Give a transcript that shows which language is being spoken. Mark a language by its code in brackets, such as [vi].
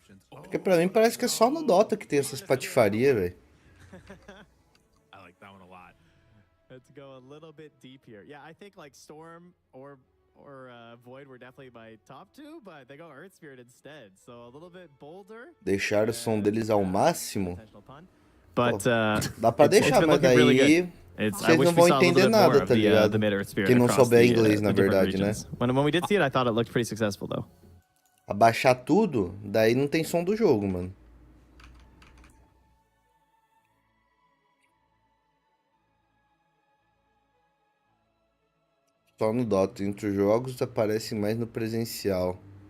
[pt] Porque pra mim parece que é só no Dota que tem essas patifarias, velho. [en] Let's go a little bit deep here. Yeah, I think like Storm or Void were definitely my top two, but they go Earth Spirit instead. So a little bit bolder. [pt] Deixar o som deles ao máximo. [en] But [pt] dá pra deixar, mas daí vocês não vão entender nada, tá ligado? Quem não souber inglês, na verdade, né? [en] When we did see it, I thought it looked pretty successful though. [pt] Abaixar tudo, daí não tem som do jogo, mano. Só no Dota. Entre os jogos aparece mais no presencial.